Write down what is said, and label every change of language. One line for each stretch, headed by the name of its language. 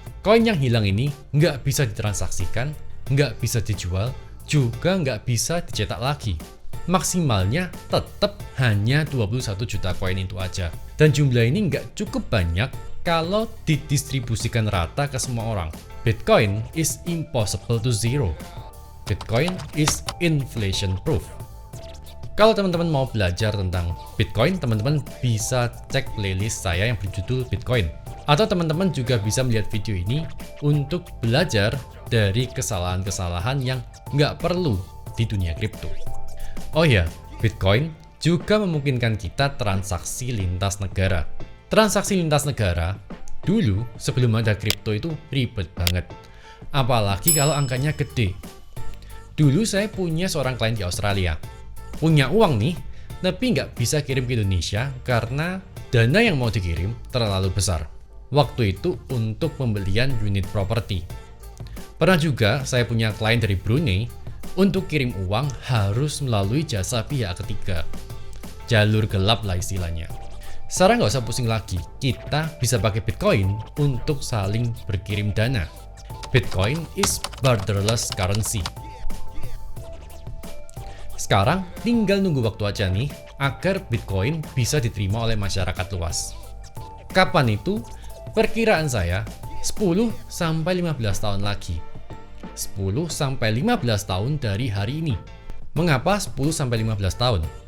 Indonesian: Koin yang hilang ini nggak bisa ditransaksikan, nggak bisa dijual, juga nggak bisa dicetak lagi. Maksimalnya tetap hanya 21 juta koin itu aja. Dan jumlah ini nggak cukup banyak kalau didistribusikan rata ke semua orang.
English: Bitcoin is impossible to zero. Bitcoin is inflation proof.
Indonesian: Kalau teman-teman mau belajar tentang Bitcoin, teman-teman bisa cek playlist saya yang berjudul Bitcoin. Atau teman-teman juga bisa melihat video ini untuk belajar dari kesalahan-kesalahan yang nggak perlu di dunia kripto. Oh ya, Bitcoin juga memungkinkan kita transaksi lintas negara. Transaksi lintas negara, dulu sebelum ada kripto itu ribet banget. Apalagi kalau angkanya gede. Dulu saya punya seorang klien di Australia. Punya uang nih, tapi nggak bisa kirim ke Indonesia karena dana yang mau dikirim terlalu besar. Waktu itu untuk pembelian unit properti. Pernah juga saya punya klien dari Brunei, untuk kirim uang harus melalui jasa pihak ketiga. Jalur gelap lah istilahnya. Sekarang nggak usah pusing lagi, kita bisa pakai Bitcoin untuk saling berkirim dana.
English: Bitcoin is borderless currency.
Indonesian: Sekarang tinggal nunggu waktu aja nih agar Bitcoin bisa diterima oleh masyarakat luas. Kapan itu? Perkiraan saya 10-15 tahun lagi. 10-15 tahun dari hari ini. Mengapa 10-15 tahun?